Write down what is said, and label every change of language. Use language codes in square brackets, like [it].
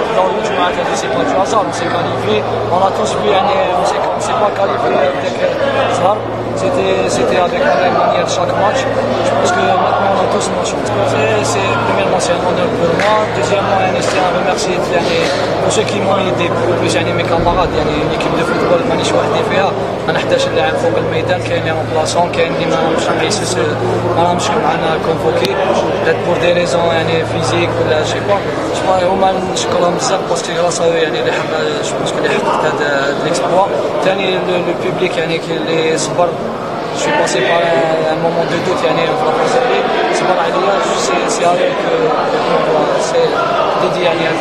[fr] Dans le match, c'est pas du hasard, on s'est qualifié. On a tous vu, on s'est pas qualifié avec Zhar. C'était avec la même manière chaque match. Je pense que maintenant on a tous nos chances. Premièrement, c'est un honneur pour moi. Deuxièmement, je tiens à remercier pour ceux qui m'ont aidé. Mes camarades, une équipe de football, [ar] مانيش وحدي فيها. أنا 11 لاعب فوق الميدان كاين اللي رامبلاسون كاين اللي ما راهمش معنا كونفوكي [fr] peut-être pour des raisons physiques [ar] ولا شي با هما نشكرهم بزاف باسكو غراس اللي حققت هذا الاكسبلوا. ثاني لو بوبليك اللي صبر. [fr] Je suis passé par un moment de doute, c'est pas c'est avec c'est dédié à